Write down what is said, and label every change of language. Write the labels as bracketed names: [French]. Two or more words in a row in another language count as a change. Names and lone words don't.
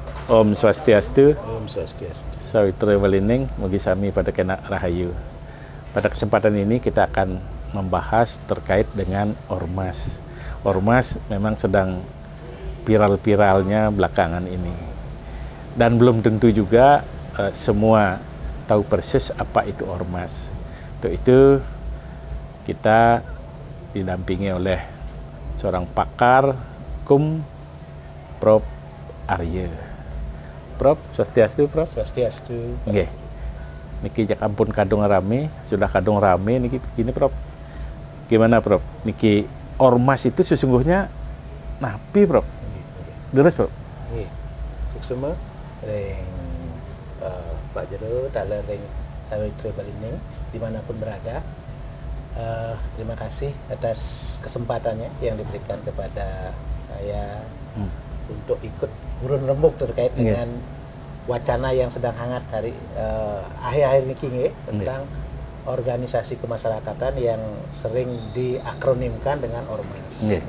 [Balinese] Om Swastiastu, Om Swastiastu. Sawitra Walining, mugi sami pada kena rahayu. [Indonesian] Pada kesempatan ini kita akan membahas terkait dengan ormas. Ormas memang sedang viral-viralnya belakangan ini. Dan belum tentu juga semua tahu persis apa itu ormas. Untuk itu kita didampingi oleh seorang pakar hukum, Prof. Arya. Prof, [Balinese] Swastiastu, Prof. Swastiastu. Nggih. Niki jak ampun kadung rame, [Indonesian] sudah kadung rame niki ini, Prof. Gimana, Prof? Niki ormas itu sesungguhnya napi, Prof. Deres, Prof. Nggih. [Balinese] Suksema ring Pak Jero dalam ring Sawitra Walining dimanapun berada. [Indonesian] Terima kasih atas kesempatannya yang diberikan kepada saya untuk ikut urun rembuk terkait dengan wacana yang sedang hangat hari akhir-akhir ini tentang organisasi kemasyarakatan yang sering diakronimkan dengan ormas.